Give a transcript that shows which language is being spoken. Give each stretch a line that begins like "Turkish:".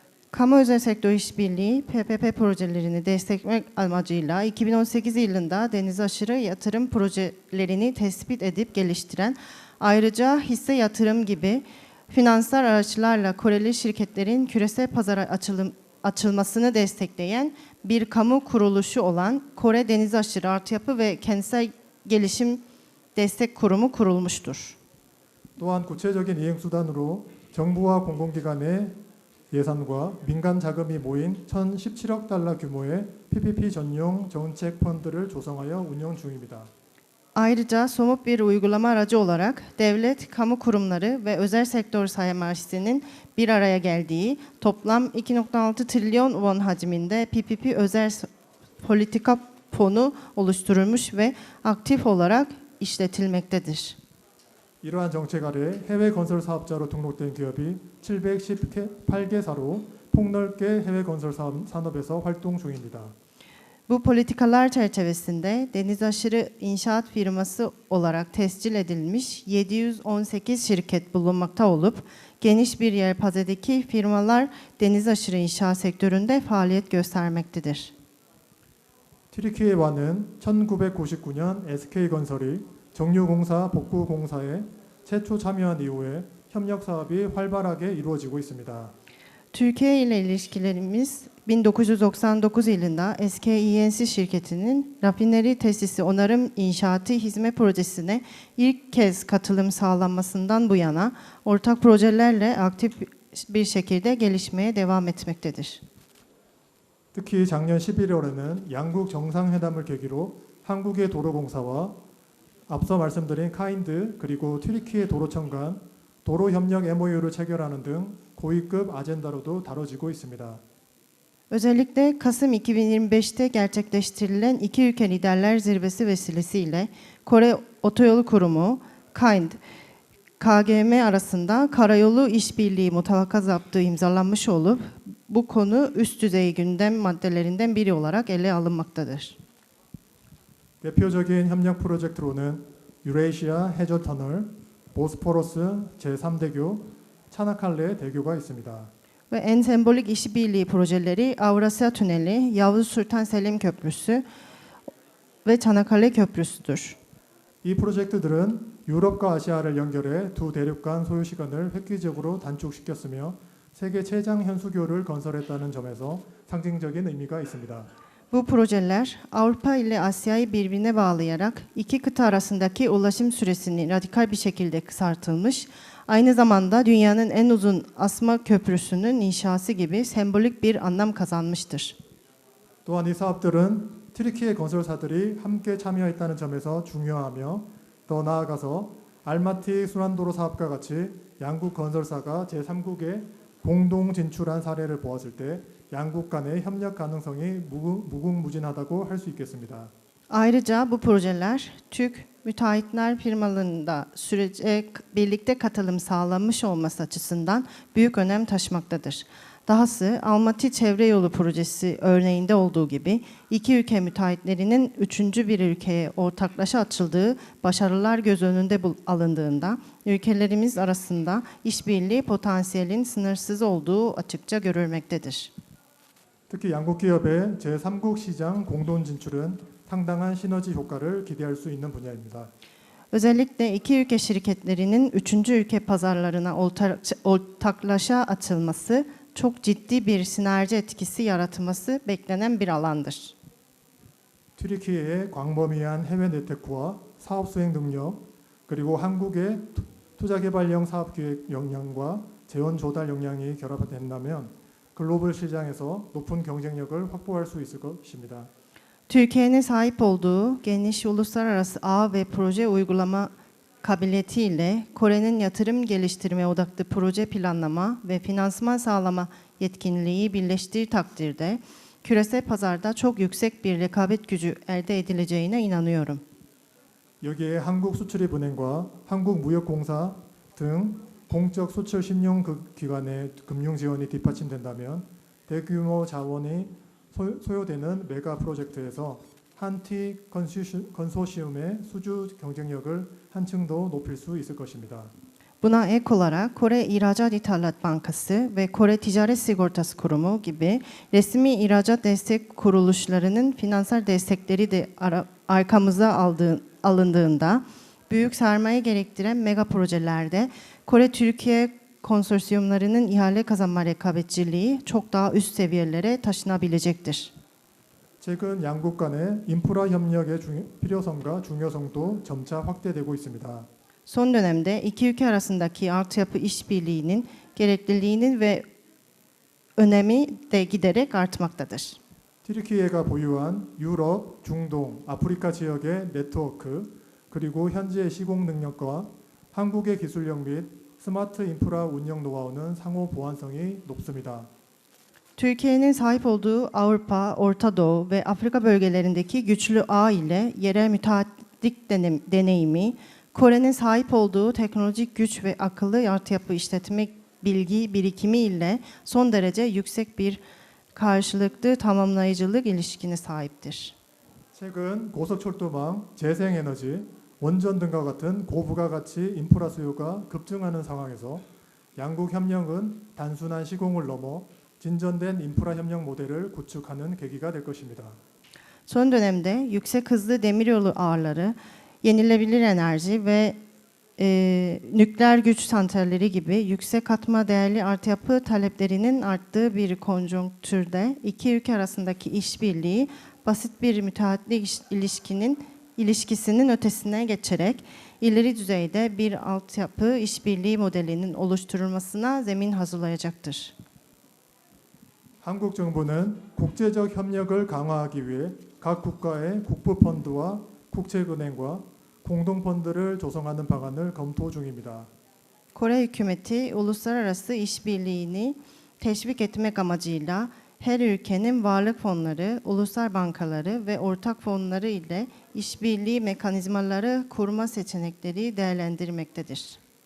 Turkish: Kamu özel sektör işbirliği PPP projelerini desteklemek amacıyla 2018 yılında deniz aşırı yatırım projelerini tespit edip geliştiren, ayrıca hisse yatırım gibi finansal araçlarla Koreli şirketlerin küresel pazara açılmasını destekleyen bir kamu kuruluşu olan Kore Deniz Aşırı Altyapı ve Kentsel Gelişim Destek Kurumu kurulmuştur.
Korean: 또한 구체적인 이행 수단으로 정부와 공공기관의 예산과 민간 자금이 모인 1,017억 달러 규모의 PPP 전용 정책 펀드를 조성하여 운영 중입니다.
Turkish: Ayrıca somut bir uygulama aracı olarak devlet, kamu kurumları ve özel sektör sermayesinin bir araya geldiği toplam 2,6 trilyon won hacminde PPP özel politika fonu oluşturulmuş ve aktif olarak işletilmektedir.
Korean: 이러한 정책 아래 해외 건설 사업자로 등록된 기업이 718개사로 폭넓게 해외 건설 산업에서 활동 중입니다.
Turkish: Bu politikalar çerçevesinde deniz aşırı inşaat firması olarak tescil edilmiş 718 şirket bulunmakta olup geniş bir yelpazedeki firmalar deniz aşırı inşaat sektöründe faaliyet göstermektedir.
Korean: 튀르키예와는 1999년 SK건설이 정유공사 복구공사에 최초 참여한 i후에 협력 사업이 활발하게 i루어지고 있습니다.
Turkish: Türkiye ile ilişkilerimiz 1999 yılında SKİNC şirketinin rafineri tesisi onarım inşaatı hizmet projesine ilk kez katılım sağlanmasından bu yana ortak projelerle aktif bir şekilde gelişmeye devam etmektedir.
Korean: 특히 작년 11월에는 양국 정상회담을 계기로 한국의 도로공사와 앞서 말씀드린 카인드 그리고 튀르키예 도로청 간 도로협력 MOU를 체결하는 등 고위급 아젠다로도 다뤄지고 있습니다.
Turkish: Özellikle Kasım 2025'te gerçekleştirilen iki ülke liderler zirvesi vesilesiyle Kore Otoyolu Kurumu, KAIND, KGM arasında karayolu işbirliği mutabaka zaptı imzalanmış olup bu konu üst düzey gündem maddelerinden biri olarak ele alınmaktadır.
Korean: 대표적인 협력 프로젝트로는 유레이시아 해저 터널, 보스포러스 제3대교, 차나칼레 대교가 있습니다.
Turkish: Ve en sembolik işbirliği projeleri Avrasya Tüneli, Yavuz Sultan Selim Köprüsü ve Çanakkale Köprüsü'dür.
Korean: 이 프로젝트들은 유럽과 아시아를 연결해 두 대륙 간 소요 시간을 획기적으로 단축시켰으며 세계 최장 현수교를 건설했다는 점에서 상징적인 의미가 있습니다.
Turkish: Bu projeler Avrupa ile Asya'yı birbirine bağlayarak iki kıta arasındaki ulaşım süresini radikal bir şekilde kısaltılmış, aynı zamanda dünyanın en uzun asma köprüsünün inşası gibi sembolik bir anlam kazanmıştır.
Korean: 또한 이 사업들은 튀르키예 건설사들이 함께 참여했다는 점에서 중요하며 더 나아가서 알마티 순환도로 사업과 같이 양국 건설사가 제3국에 공동 진출한 사례를 보았을 때 양국 간의 협력 가능성이 무궁무진하다고 할 수 있겠습니다.
Turkish: Ayrıca bu projeler Türk müteahhitler firmalarında sürece birlikte katılım sağlanmış olması açısından büyük önem taşımaktadır. Dahası Almaty Çevre Yolu Projesi örneğinde olduğu gibi iki ülke müteahhitlerinin üçüncü bir ülkeye ortaklaşa açıldığı başarılar göz önünde alındığında ülkelerimiz arasında işbirliği potansiyelin sınırsız olduğu açıkça görülmektedir.
Korean: 특히 양국 기업의 제3국 시장 공동 진출은 상당한 시너지 효과를 기대할 수 있는 분야입니다.
Turkish: Özellikle iki ülke şirketlerinin üçüncü ülke pazarlarına ortaklaşa açılması çok ciddi bir sinerji etkisi yaratması beklenen bir alandır.
Korean: 튀르키예의 광범위한 해외 네트워크와 사업 수행 능력, 그리고 한국의 투자개발형 사업기획 역량과 재원 조달 역량이 결합된다면 글로벌 시장에서 높은 경쟁력을 확보할 수 있을 것입니다.
Turkish: Türkiye'nin sahip olduğu geniş uluslararası ağ ve proje uygulama kabiliyetiyle Kore'nin yatırım geliştirme odaklı proje planlama ve finansman sağlama yetkinliği birleştiği takdirde küresel pazarda çok yüksek bir rekabet gücü elde edileceğine inanıyorum.
Korean: 여기에 한국수출입은행과 한국무역공사 등 공적 수출 신용기관의 금융 지원이 뒷받침된다면 대규모 자원이 소요되는 메가 프로젝트에서 한티 컨소시엄의 수주 경쟁력을 한층 더 높일 수 있을 것입니다.
Turkish: Buna ek olarak Kore İhracat-İthalat Bankası ve Kore Ticaret Sigortası Kurumu gibi resmi ihracat destek kuruluşlarının finansal destekleri de arkamıza alındığında büyük sermaye gerektiren mega projelerde Kore-Türkiye konsorsiyumlarının ihale kazanma rekabetçiliği çok daha üst seviyelere taşınabilecektir.
Korean: 최근 양국 간의 인프라 협력의 필요성과 중요성도 점차 확대되고 있습니다.
Turkish: Son dönemde iki ülke arasındaki altyapı işbirliğinin gerekliliğinin ve önemi de giderek artmaktadır.
Korean: 튀르키예가 보유한 유럽, 중동, 아프리카 지역의 네트워크 그리고 현지의 시공 능력과 한국의 기술력 및 스마트 인프라 운영 노하우는 상호 보완성이 높습니다.
Turkish: Türkiye'nin sahip olduğu Avrupa, Orta Doğu ve Afrika bölgelerindeki güçlü ağ ile yerel müteahhitlik deneyimi, Kore'nin sahip olduğu teknolojik güç ve akıllı altyapı işletme bilgi birikimi ile son derece yüksek bir karşılıklı tamamlayıcılık ilişkine sahiptir.
Korean: 최근 고속철도망, 재생에너지, 원전 등과 같은 고부가가치 인프라 수요가 급증하는 상황에서 양국 협력은 단순한 시공을 넘어 진전된 인프라 협력 model을 구축하는 계기가 될 것입니다.
Turkish: Son dönemde yüksek hızlı demiryolu ağları, yenilebilir enerji ve nükleer güç santralleri gibi yüksek katma değerli altyapı taleplerinin arttığı bir konjonktürde iki ülke arasındaki işbirliği basit bir müteahhitlik ilişkisinin ötesine geçerek ileri düzeyde bir altyapı işbirliği modelinin oluşturulmasına zemin hazırlayacaktır.
Korean: 한국 정부는 국제적 협력을 강화하기 위해 각 국가의 국부펀드와 국책은행과 공동펀드를 조성하는 방안을 검토 중입니다.
Turkish: Kore hükümeti uluslararası işbirliğini teşvik etmek amacıyla her ülkenin varlık fonları, ulusal bankaları ve ortak fonları ile işbirliği mekanizmaları kurma seçenekleri değerlendirmektedir.